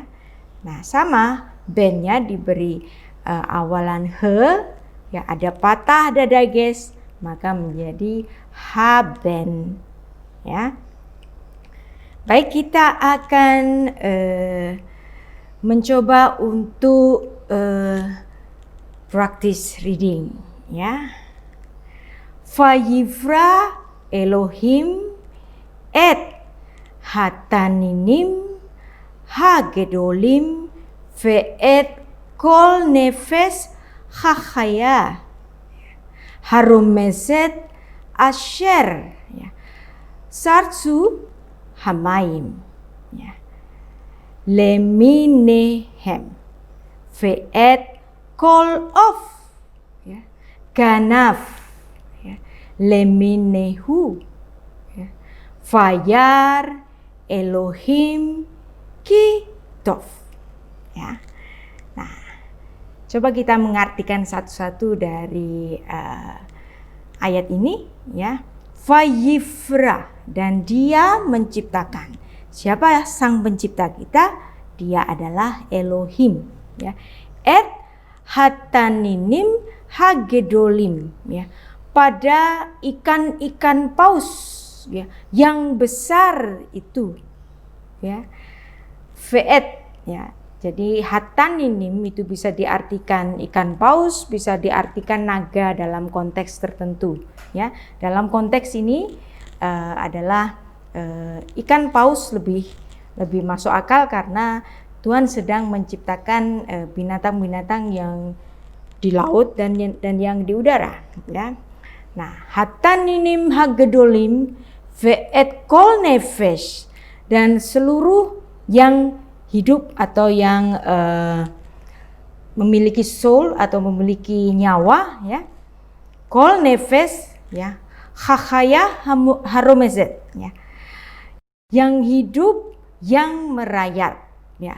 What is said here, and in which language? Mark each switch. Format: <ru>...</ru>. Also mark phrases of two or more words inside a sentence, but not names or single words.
<id>Nah, sama bennya diberi awalan he ya, ada patah, ada dages, maka menjadi haben ya. Baik, kita akan mencoba untuk</id> <en>practice reading</en> <id>ya.</id> <he>ויברא אלהים את התנינם הגדלים ואת כל נפש החיה הרמשת אשר ya. שרצו המים ya. למינהם ואת כל עוף ya. Ganaf ya. Leminehu ya. וירא אלהים כי טוב ya.</he> <id>Nah, coba kita mengartikan satu-satu dari ayat ini ya. Vayivra, dan dia menciptakan. Siapa sang pencipta kita? Dia adalah Elohim ya.</id> <he>את התנינם הגדלים ya.</he> <id>Pada ikan-ikan paus ya yang besar itu ya.</id> <he>Ve'et ya.</he> <id>Jadi hataninim itu bisa diartikan ikan paus, bisa diartikan naga dalam konteks tertentu ya. Dalam konteks ini adalah ikan paus lebih masuk akal karena Tuhan sedang menciptakan binatang-binatang yang di laut dan yang di udara ya. Nah,</id> <he>התנינם הגדלים ואת כל נפש,</he> <id>dan seluruh yang hidup atau yang</id> <en>memiliki soul</en> <id>atau memiliki nyawa ya.</id> <he>כל נפש ya, החיה הרמשת ya.</he> <id>Yang hidup, yang merayap ya.</id>